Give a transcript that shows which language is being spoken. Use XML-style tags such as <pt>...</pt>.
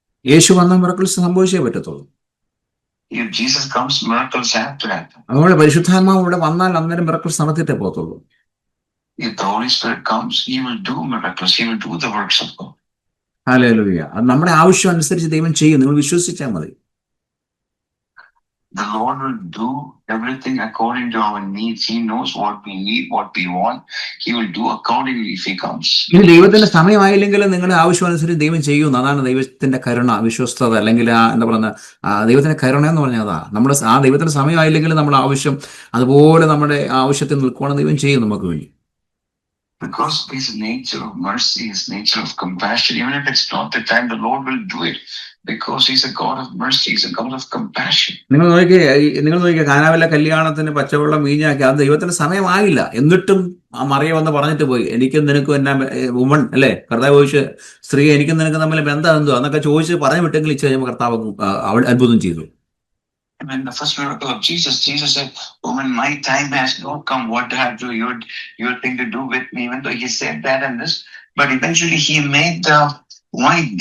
<ml>യേശു വന്ന മിറക്കിൾസ് സംഭവിച്ചേ പറ്റത്തുള്ളൂ.</ml> <en>If Jesus comes, miracles have to happen.</en> <ml>അതുപോലെ പരിശുദ്ധാത്മാവ് ഇവിടെ വന്നാൽ അന്നേരം മിറക്കിൾസ് നടത്തിയിട്ടേ പോകത്തുള്ളൂ.</ml> <en>If the Holy Spirit comes, He will do miracles. He will do the works of God.</en> <ml>Hallelujah. അത് നമ്മുടെ ആവശ്യം അനുസരിച്ച് ദൈവം ചെയ്യും. നിങ്ങൾ വിശ്വസിച്ചാൽ മതി.</ml> <en>The Lord will do everything according to our needs. He knows what we need, what we want. He will do accordingly if He comes.</en> <ml>ഇനി ദൈവത്തിന്റെ സമയമായില്ലെങ്കിൽ നിങ്ങളുടെ ആവശ്യം അനുസരിച്ച് ദൈവം ചെയ്യുന്നു. അതാണ് ദൈവത്തിന്റെ കരുണ, വിശ്വസ്തത, അല്ലെങ്കിൽ എന്താ പറയുക, ദൈവത്തിന്റെ കരുണ എന്ന് പറഞ്ഞാൽ അതാ. നമ്മുടെ ആ ദൈവത്തിന്റെ സമയമായില്ലെങ്കിൽ നമ്മുടെ ആവശ്യം അതുപോലെ നമ്മുടെ ആവശ്യത്തിൽ നിൽക്കുകയാണെന്ന് ദൈവം ചെയ്യും നമുക്ക് വേണ്ടി.</ml> <en>Because His nature of mercy, His nature of compassion, even if it's not the time, the Lord will do it. Because He's a God of mercy, He's a God of compassion.</en> <ml>നിങ്ങൾ നോക്കിയ കാനാവിലെ കല്യാണത്തിന് പച്ചവെള്ളം വീഞ്ഞാക്കി, അത് ദൈവത്തിന്റെ സമയമായില്ല. എന്നിട്ടും ആ മറിയ വന്ന് പറഞ്ഞിട്ട് പോയി, എനിക്കും നിനക്കും എന്നാ വുമൺ അല്ലേ, കർത്താവ് ചോദിച്ച് സ്ത്രീ എനിക്കും നിനക്കും തമ്മിൽ ബന്ധം എന്തോ എന്നൊക്കെ ചോദിച്ച് പറഞ്ഞു വിട്ടെങ്കിൽ ഇച്ചു കഴിയുമ്പോൾ കർത്താവ് അത്ഭുതം ചെയ്തു.</ml> <en>And in the first miracle of Jesus said, "Woman, my time has not come. What have your thing to do with me?" Even though He said that and this, but eventually He made the wine.</en>